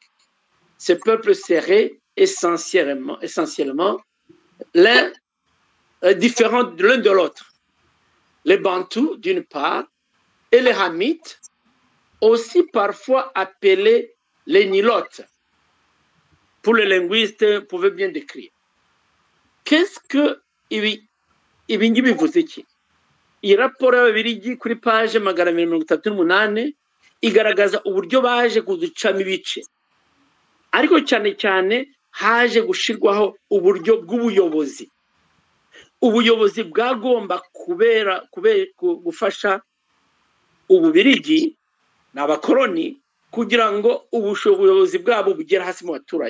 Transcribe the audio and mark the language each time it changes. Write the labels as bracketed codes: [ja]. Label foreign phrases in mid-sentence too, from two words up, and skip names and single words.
[fr] Ces peuples seraient essentiellement l'un différents l'un de l'autre. Les Bantous d'une part et les Hamites, aussi parfois appelés les Nilotes. Pour les linguistes, vous pouvez bien décrire. Qu'est-ce que [rw] ibi ngibi bivuze iki? Iyi raporo y'Ababiligi kuri page 238 igaragaza uburyo baje kuducamo ibice, ariko cyane cyane haje gushirwaho uburyo bw'ubuyobozi. Ubuyobozi bwagomba gufasha Ububirigi n'abakoloni kugira ngo ubuyobozi bwabo bugere hasi mu baturage.